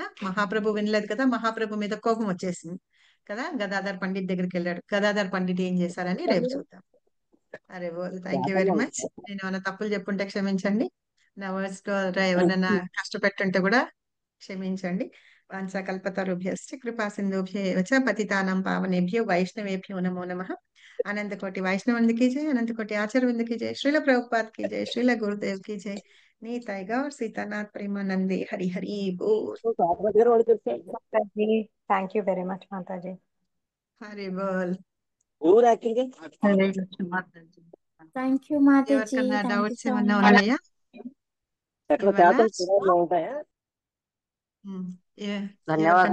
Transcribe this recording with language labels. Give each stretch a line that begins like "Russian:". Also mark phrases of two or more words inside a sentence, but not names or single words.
Telugu: మహాప్రభు వినలేదు కదా, మహాప్రభు మీద కోపం వచ్చేసింది కదా, గదాధర పండిట్ దగ్గరికి వెళ్ళాడు. గదాధర పండిట్ ఏం చేశారని రేపు చూద్దాం. అరే బోల్
English: thank you very much.
Telugu: నేను ఏమైనా తప్పులు చెప్పుంటే క్షమించండి. నా వర్డ్స్ ద్వారా ఎవరైనా కష్టపెట్టుంటే కూడా క్షమించండి.
Sanskrit: వాంఛాకల్పతరుభ్యశ్చ కృపా సింధుభ్యో చ పతితానాం పావనేభ్యో వైష్ణవేభ్యో నమో నమః.
Hindi: अनंत कोटि वैष्णववृंद की जय, अनंत कोटि आचार्य की जय, श्रील प्रभुपाद की जय, श्रील गुरुदेव की जय, नीताई गौर सीतानाथ प्रेमानंदे हरि हरि बोल.
Telugu: మాతాజీ
English: thank you very much
Telugu: మాతాజీ.
Hindi: हरि बोल.
Telugu: హరే కృష్ణ మాతాజీ.
English: thank you మాతాజీ.
Telugu: ఎవరికన్నా
English: thank you
Telugu: డౌట్స్ సో ఏమన్నా మచ్. ఉన్నాయా? ఎక్కడ ఏమన్నా చేపలు చివరిలో ఉంటాయా? ధన్యవాదాలు